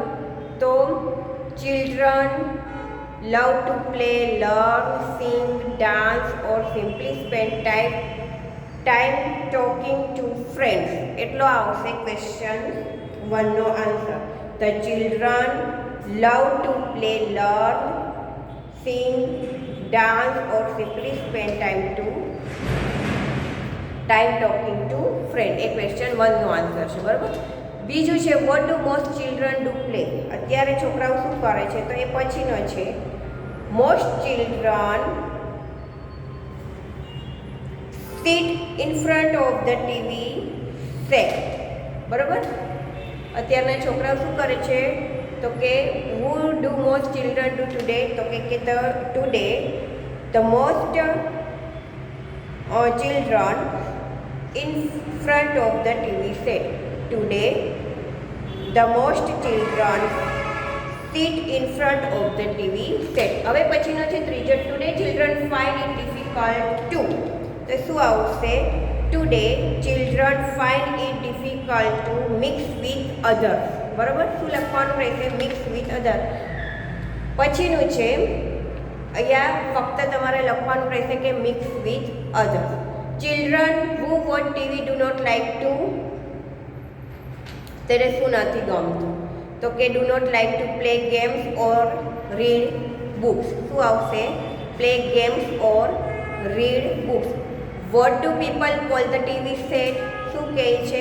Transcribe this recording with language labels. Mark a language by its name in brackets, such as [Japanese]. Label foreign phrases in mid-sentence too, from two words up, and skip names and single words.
[English] તો children love to play, learn, sing, dance or simply spend time talking to friends. [Gujarati] એટલો આવશે ક્વેશ્ચન 1 નો આન્સર. [English] the children love to play, learn, sing, dance or simply spend time talking to friend. [Gujarati] એ ક્વેશ્ચન 1 નો આન્સર છે, બરાબર. બીજું છે [English] what do most children do play? [Gujarati] અત્યારે છોકરાઓ શું કરે છે? તો એ પછીનો છે. [English] most children sit in front of the TV set. [Gujarati] બરાબર. અત્યારના છોકરાઓ શું કરે છે? તો કે [English] who do most children do today? [Gujarati] તો કે [English] today the most children in front of the TV set. Today the most children sit in front of the TV set. [Gujarati] હવે પછીનો છે ત્રીજો. [English] Today children find it difficult to. [Gujarati] તો શું આવશે? [English] Today children find it difficult to mix with others. [Gujarati] બરાબર? શું લખવાનું રહેશે? [English] Mix with others. [Gujarati] પછીનું છે અહીંયા ફક્ત તમારે લખવાનું રહેશે કે [English] mix with others. Children who watch TV do not like to. [Gujarati] તેને શું નથી ગમતું? તો કે [English] do not like to play games or read books. [Gujarati] શું આવશે? [English] play games or read books. what do people call the TV set? [Gujarati] શું કહે છે?